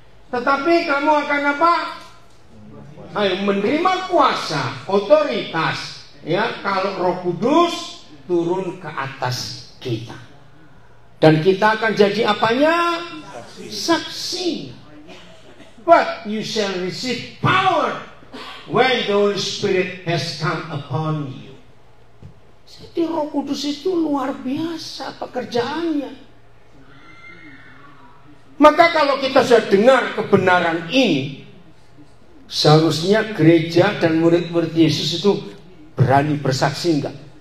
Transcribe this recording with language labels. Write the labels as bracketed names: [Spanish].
[Indonesian] Tetapi kamu akan apa? Ayo, menerima kuasa, otoritas. Ya, kalau Roh Kudus turun ke atas kita. Dan kita akan jadi apanya? Saksi. [English] But you shall receive power when the Holy Spirit has come upon you. [Indonesian] Jadi Roh Kudus itu luar biasa pekerjaannya. Maka kalau kita sudah dengar kebenaran ini, seharusnya gereja dan murid-murid Yesus itu berani bersaksi, enggak?